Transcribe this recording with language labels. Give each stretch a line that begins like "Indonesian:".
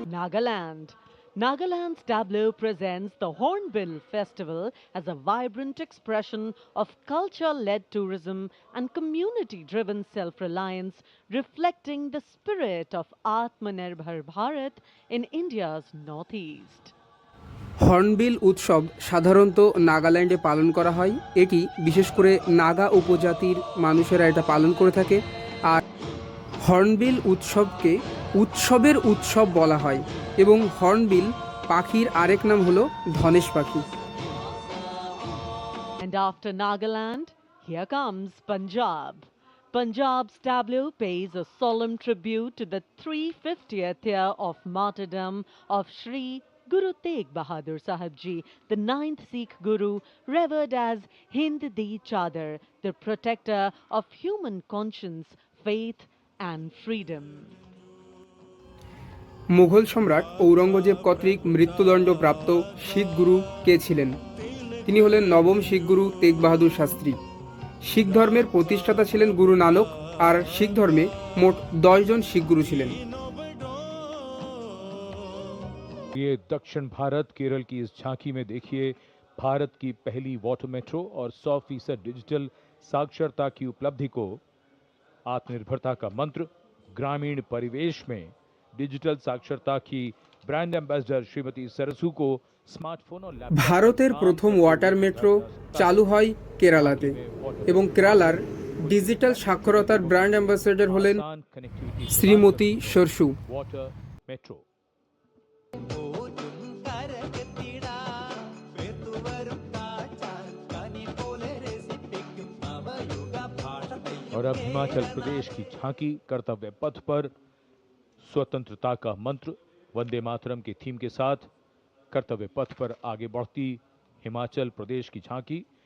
English: Nagaland's tableau presents the Hornbill Festival as a vibrant expression of culture-led tourism and community-driven self-reliance, reflecting the spirit of Atmanirbhar Bharat in India's northeast.
Bangla: Hornbill উৎসব সাধারণত নাগাল্যান্ডে পালন করা হয়। এটি বিশেষ করে নাগা উপজাতির মানুষেরা এটা পালন করে থাকে। আর হর্নবিল উৎসবকে উৎসবের উৎসব বলা হয় এবং হর্নবিল পাখির আরেক নাম হলো ধনেশ পাখি।
English: And after Nagaland, here comes Punjab. Punjab's tableau pays a solemn tribute to the 350th year of martyrdom of Sri Guru Tegh Bahadur Sahib Ji, the 9th Sikh Guru, revered as Hind Di Chadar, the protector of human conscience, faith and freedom.
Bangla: Mughal সম্রাট ঔরঙ্গজেব কর্তৃক মৃত্যুদণ্ডপ্রাপ্ত শিখ গুরু কে ছিলেন? তিনি হলেন নবম শিখ গুরু তেগ বাহাদুর শাস্ত্রী। শিখ ধর্মের প্রতিষ্ঠাতা ছিলেন গুরু নানক, আর শিখ ধর্মে মোট 10 জন শিখ গুরু ছিলেন।
Hindi: ये दक्षिण भारत केरल की इस झांकी में देखिए भारत की पहली वाटर मेट्रो और 100% डिजिटल साक्षरता की उपलब्धि को। आत्मनिर्भरता का मंत्र ग्रामीण परिवेश में डिजिटल साक्षरता की ब्रांड एम्बेसडर श्रीमती सरसू को स्मार्टफोन और लैपटॉप।
Bangla: ভারতের প্রথম ওয়াটার মেট্রো চালু হয় কেরালাতে এবং কেরালার ডিজিটাল সাক্ষরতার ব্র্যান্ড অ্যাম্বাসেডর হলেন শ্রীমতী সরসু।
Hindi: वाटर मेट्रो और अब हिमाचल प्रदेश की झांकी कर्तव्य पथ पर स्वतंत्रता का मंत्र वंदे मातरम की थीम के साथ कर्तव्य पथ पर आगे बढ़ती हिमाचल प्रदेश की झांकी।